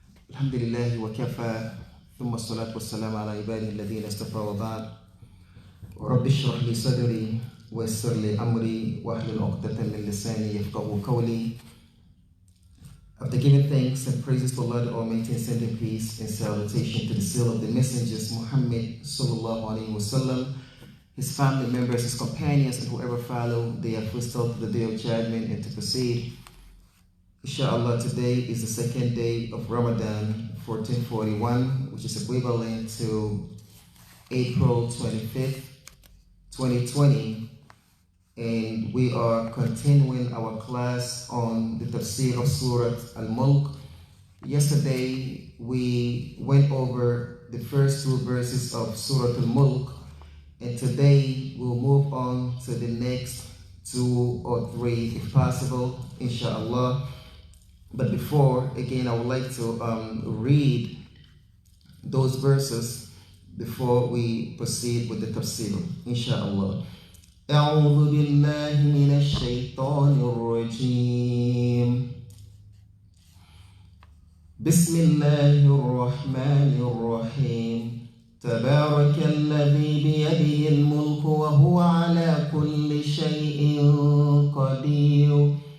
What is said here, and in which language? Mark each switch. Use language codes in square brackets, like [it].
[ar] الحمد لله وكفى ثم الصلاة والسلام على عباده الذين اصطفى وبعد. رب اشرح لي صدري ويسر لي أمري واحلل عقدة من لساني يفقهوا قولي. [en] After giving thanks and praises to Allah the Almighty and sending peace and salutation to the seal of the messengers Muhammad sallallahu alaihi wasallam, his family members, his companions, and whoever follow their footsteps to the day of judgment and to proceed. Inshallah, today is the second day of Ramadan 1441, which is equivalent to April 25th, 2020. And we are continuing our class on the Tafsir of Surah Al-Mulk. Yesterday, we went over the first two verses of Surah Al-Mulk, and today we'll move on to the next two or three, if possible, inshallah. But before, again, I would like to read those verses before we proceed with the tafsir, inshallah. [ar] أعوذ بالله من الشيطان الرجيم. بسم الله الرحمن الرحيم. تبارك الذي بيده الملك وهو على كل شيء قدير.